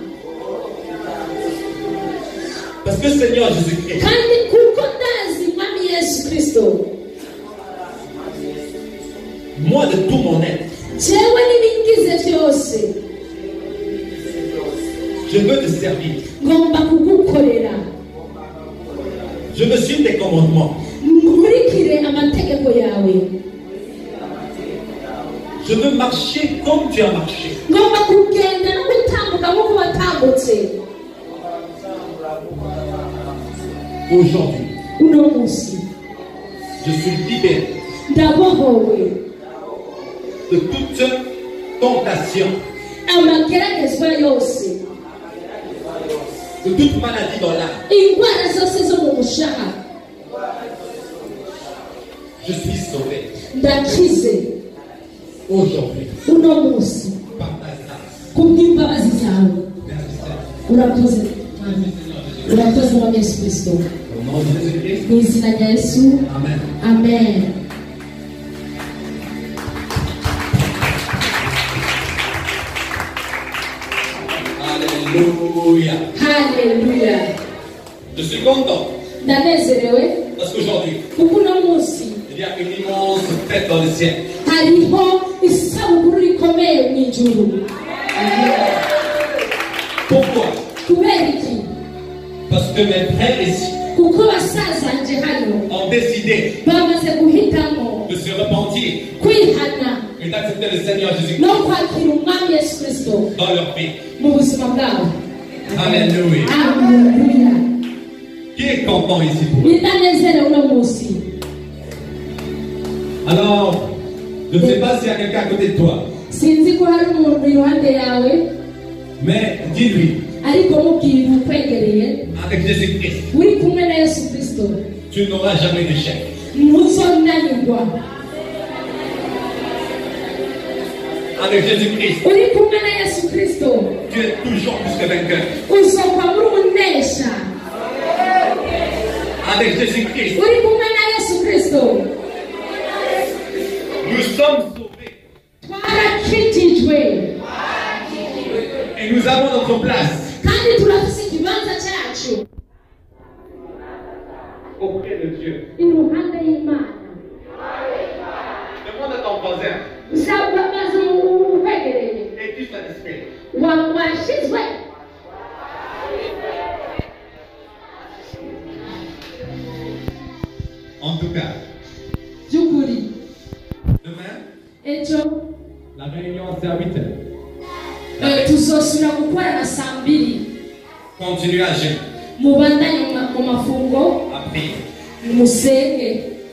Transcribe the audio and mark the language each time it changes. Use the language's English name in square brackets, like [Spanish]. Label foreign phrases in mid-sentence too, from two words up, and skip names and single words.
[French] Parce que Seigneur Jésus-Christ, [Rundi] kandi kuko ndazi mwami Yesu Kristo [French] moi de tout mon être, [Rundi] jewe n'ibingize byose [French] je veux te servir. [Rundi] ngomba kugukorera [French] Je veux suivre tes commandements. [Rundi] nkurikire amategeko yawe [French] Je veux marcher comme tu as marché. [Rundi] ngomba kugenda no gutambuka nk'uko watambutse [French] Aujourd'hui, [Rundi] uno munsi [French] je suis libéré [Rundi] ndabohowe [French] de toute tentation, [Rundi] amageragezwa yose, [French] de toute maladie dans l'âme, [Rundi] indwara zose zo mu mushaha, [French] je suis sauvé [Rundi] ndakize [French] aujourd'hui [Rundi] uno munsi [French] par ta grâce. [Rundi] kubw'imbabazi zawe. [French] Merci Seigneur. [Rundi] Urakoze, [French] Merci Seigneur. [Rundi] urakoze mwami Yesu Kristo. [French] Au nom de Jésus-Christ. [Rundi] Mu izina rya Yesu, [French] Amen. [Rundi] amen. [French] Alléluia. [Rundi] Haleluya. [French] Je suis content [Rundi] Ndanezerewe [French] parce qu'aujourd'hui, [Rundi] kuko uno munsi [French] il y a une immense fête dans le ciel. [Rundi] hariho isabukuru rikomeye mu ijuru. [French] Pourquoi? [Rundi] Kubera iki? [French] Parce que mes frères ici [Rundi] Kuko basazanje hano [French] ont décidé [Rundi] bamaze guhitamo [French] de se repentir [Rundi] kwihana [French] et d'accepter le Seigneur Jésus-Christ [Rundi] no kwakira umwami Yesu Kristo [French] dans leur vie. [Rundi] mu buzima bwabo. [French] Alléluia. [Rundi] Haleluya. [French] Qui est content ici pour eux? [Rundi] Ndanezerewe uno munsi. [French] Alors, je ne sais pas s'il y a quelqu'un à côté de toi, [Rundi] Sinzi ko hari umuntu iruhande yawe, [French] mais dis-lui, [Rundi] ariko mubwira ukwegereye [French] avec Jésus-Christ, [Rundi] uri kumwe na Yesu Kristo [French] tu n'auras jamais d'échec. [Rundi] ntuzonanirwa. [French] Avec Jésus-Christ, [Rundi] Uri kumwe na Yesu Kristo [French] tu es toujours plus que vainqueur. [Rundi] uzokwa muri umunesha. [French] Avec Jésus-Christ, [Rundi] Uri kumwe na Yesu Kristo [French] nous sommes sauvés [Rundi] twarakijijwe [French] et nous avons notre place [Rundi] kandi turafise ikibanza cyacu [French] auprès de Dieu. [Rundi] iruhande y'Imana. [French] Demande à ton voisin, [Rundi] Uzababaza ukwegereye [French] es-tu satisfait? [Rundi] washizwe. [French] En tout cas, [Rundi] Byukuri [French] demain, [Rundi] ejo [French] la réunion c'est à 8h. [Rundi] tuzosubira gukorana saa 2. [French] Continue à jeûner, [Rundi] Mubandanye mu mafungo [French] à prier. [Rundi] musenge